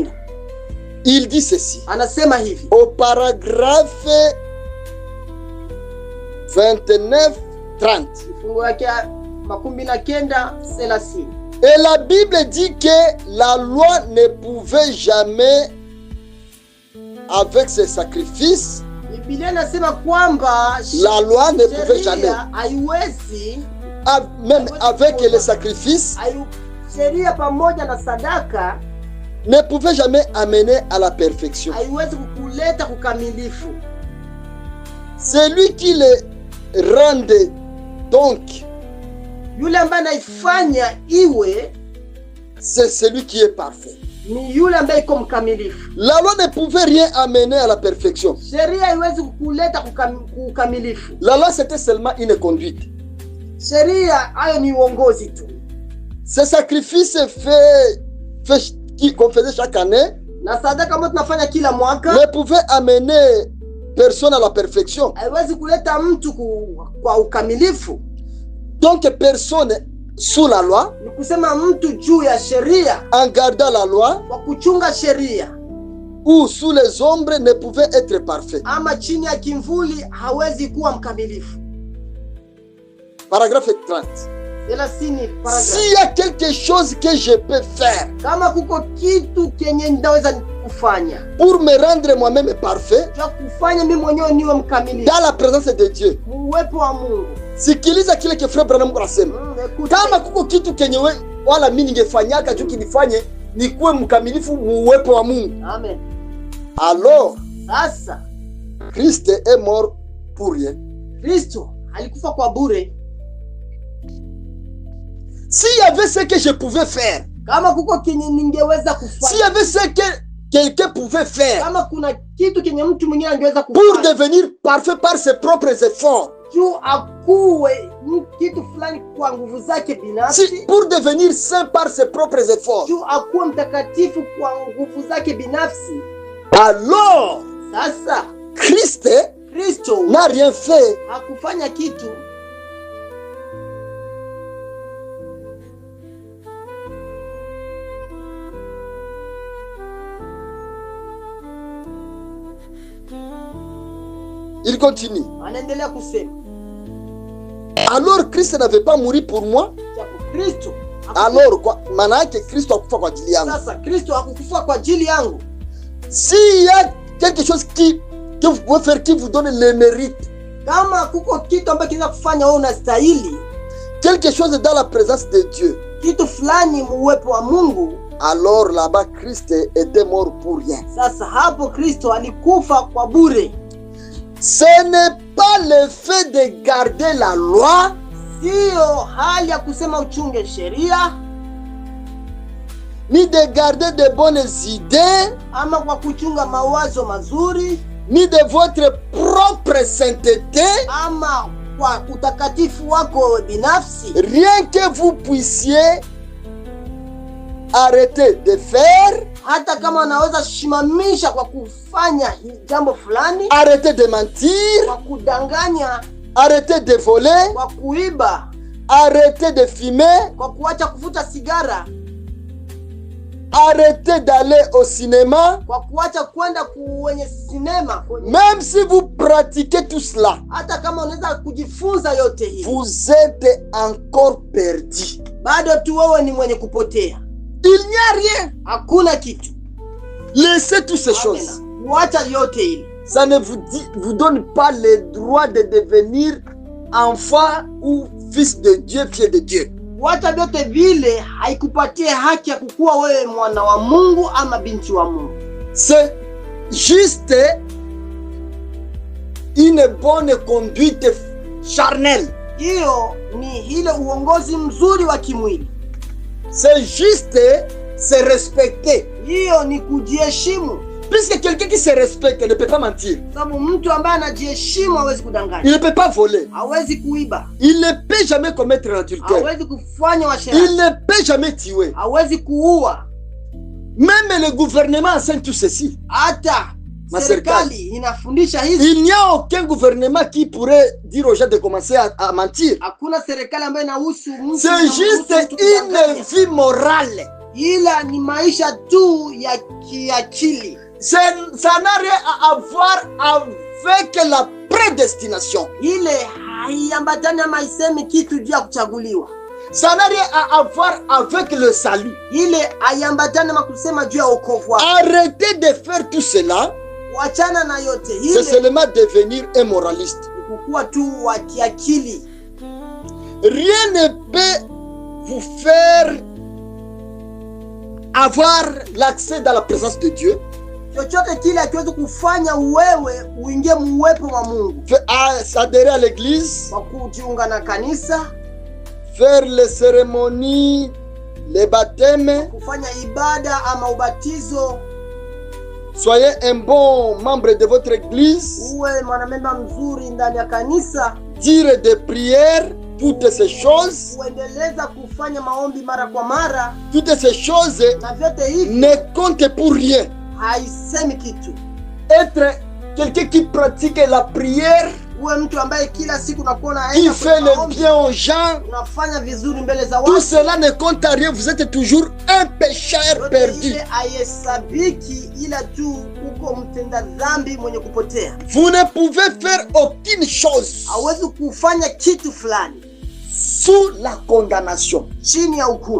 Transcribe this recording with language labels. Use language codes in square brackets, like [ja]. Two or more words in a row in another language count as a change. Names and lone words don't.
[fr] Il dit ceci. [sw] Anasema hivi. [fr] Au paragraphe 29-30. [sw] Fungu yake 29:30. [fr] Et la Bible dit que la loi ne pouvait jamais, avec ses sacrifices, [sw] Biblia inasema kwamba [fr] la loi ne pouvait jamais, [sw] haiwezi, [fr] même avec les sacrifices, [sw] sheria pamoja na sadaka, [fr] ne pouvait jamais amener à la perfection. [sw] Haiwezi kukuleta kukamilifu. [fr] Celui qui le rendait donc, [sw] yule ambaye anaifanya iwe, [fr] c'est celui qui est parfait. [sw] Ni yule ambaye iko mkamilifu. [fr] La loi ne pouvait rien amener à la perfection. [sw] Sheria haiwezi kukuleta kukamilifu. [fr] La loi c'était seulement une conduite. [sw] Sheria hayo ni uongozi tu. [fr] Ce sacrifice qu'on faisait chaque année, [sw] na sadaka ambayo tunafanya kila mwaka, [fr] ne pouvait amener personne à la perfection. [sw] Haiwezi kuleta mtu kwa ukamilifu. [fr] Donc personne sous la loi, [sw] ni kusema mtu juu ya sheria, [fr] en gardant la loi, [sw] kwa kuchunga sheria, [fr] ou sous les ombres, ne pouvait être parfait. [sw] Ama chini ya kimvuli hawezi kuwa mkamilifu. [fr] Paragraphe 30. S'il y a quelque chose que je peux faire [sw] kama kuko kitu kenye ndaweza kufanya [fr] pour me rendre moi-même parfait [sw] cha kufanya mimi mwenyewe niwe mkamilifu [fr] dans la présence de Dieu, [sw] uwepo wa Mungu. sikiliza kile ke Frère Branham anasema. Kama kuko kitu kenye wala mimi ningefanyaka tu kinifanye nikuwe mkamilifu uwepo wa Mungu. Amen. [fr] Alors, [sw] sasa [fr] Christ est mort pour rien. [sw] Kristo alikufa kwa bure. [fr] S'il y avait ce que je pouvais faire, [sw] kama kuko kenye ningeweza kufanya, [fr] s'il y avait ce que quelqu'un pouvait faire, [sw] kama kuna kitu kenye mtu mwingine angeweza kufanya [fr] pour devenir parfait par ses propres efforts, [sw] juu akuwe kitu fulani kwa nguvu zake binafsi, [fr] pour devenir saint par ses propres efforts, [sw] juu akuwe mtakatifu kwa nguvu zake binafsi, [fr] alors [sw] sasa [fr] Kristo n'a rien fait. [sw] Hakufanya kitu. [fr] Il continue. [sw] Anaendelea kusema. [fr] Alors Christ n'avait pas mouru pour moi. [sw] Kristo. [fr] Alors quoi? [sw] Maana yake Kristo hakufa kwa ajili yangu. Sasa Kristo hakukufa kwa ajili yangu. [fr] S'il y a quelque chose que vous pouvez faire qui vous donne le mérite, [sw] kama kuko kitu ambacho kinaweza kufanya wewe unastahili, [fr] quelque chose dans la présence de Dieu, [sw] kitu fulani uwepo wa Mungu, [fr] alors là-bas Christ était mort pour rien. [sw] Sasa hapo Kristo alikufa kwa bure. [fr] Ce n'est pas le fait de garder la loi, [sw] sio hali ya kusema uchunge sheria, [fr] ni de garder de bonnes idées, [sw] ama kwa kuchunga mawazo mazuri, [fr] ni de votre propre sainteté, [sw] ama kwa utakatifu wako binafsi. [fr] Rien que vous puissiez arrêter de faire, [sw] hata kama unaweza shimamisha kwa kufanya jambo fulani, [fr] arrêter de mentir, [sw] kwa kudanganya, [fr] arrêter de voler, [sw] kwa kuiba, [fr] arrêter de fumer, [sw] kwa kuacha kuvuta sigara, [fr] arrêtez d'aller au cinéma, [sw] kwa kuacha kwenda kwenye sinema. [fr] Même si vous pratiquez tout cela, [sw] hata kama unaweza kujifunza yote hii, [fr] vous êtes encore perdu. [sw] Bado tu wewe ni mwenye kupotea. [fr] Il n'y a rien. [sw] Hakuna kitu. [fr] Laissez toutes ces choses. [sw] Wacha yote hili. [fr] Ça ne vous donne pas le droit de devenir enfant ou fils de Dieu, fils de Dieu. [sw] Wacha vyote vile haikupatie haki ya kukuwa wewe mwana wa Mungu ama binti wa Mungu. [fr] C'est juste une bonne conduite charnelle. [sw] Hiyo ni ile uongozi mzuri wa kimwili. [fr] C'est juste se respecter. [sw] Hiyo ni kujiheshimu. [fr] Puisque quelqu'un qui se respecte ne peut pas mentir. [sw] Sababu mtu ambaye anajiheshimu hawezi kudanganya. [fr] Il ne peut pas voler. [sw] Hawezi kuiba. [fr] Il ne peut jamais commettre l'adultère. [sw] Hawezi kufanya uasherati. [fr] Il ne peut jamais tuer. [sw] Hawezi kuua. [fr] Même le gouvernement enseigne tout ceci. [sw] Hata serikali inafundisha hizi. [fr] Il n'y a aucun gouvernement qui pourrait dire aux gens de commencer à mentir. [sw] Hakuna serikali ambayo inahusu mtu. [fr] C'est juste une vie morale. [sw] Ila ni maisha tu ya kiakili. [fr] Ça n'a rien à voir avec la prédestination. [sw] Ile haiambatani ama isemi kitu juu ya kuchaguliwa. [fr] Ça n'a rien à voir avec le salut. [sw] Ile haiambatani ama kusema juu ya wokovu. [fr] Arrêtez de faire tout cela. [sw] Wachana na yote hile. [fr] C'est seulement devenir un moraliste. [sw] Kukua tu wa kiakili. [fr] Rien ne peut vous faire avoir l'accès dans la présence de Dieu. [sw] Chochote kile hakiwezi kufanya wewe uingie muwepo wa Mungu. [fr] S'adhérer à l'église, [sw] kwa kujiunga na kanisa, [fr] faire les cérémonies, les baptêmes, [sw] kufanya ibada ama ubatizo. [fr] Soyez un bon membre de votre église. [sw] Uwe mwanamemba mzuri ndani ya kanisa. [fr] Dire des prières, toutes ces choses. [sw] Uendeleza kufanya maombi mara kwa mara. [fr] Toutes ces choses ne comptent pour rien. [sw] Haisemi kitu. [fr] Être quelqu'un qui pratique la prière, [sw] uwe mtu ambaye kila siku unakuona [fr] qui fait le bien aux gens, [sw] unafanya vizuri mbele za watu. [fr] Tout cela ne compte à rien, vous êtes toujours un pécheur perdu. [sw] Haihesabiki ila tu uko mtenda dhambi mwenye kupotea. [fr] Vous ne pouvez faire aucune chose. [sw] Hawezi kufanya kitu fulani. [fr] sous la condamnation. [sw] chini ya hukumu.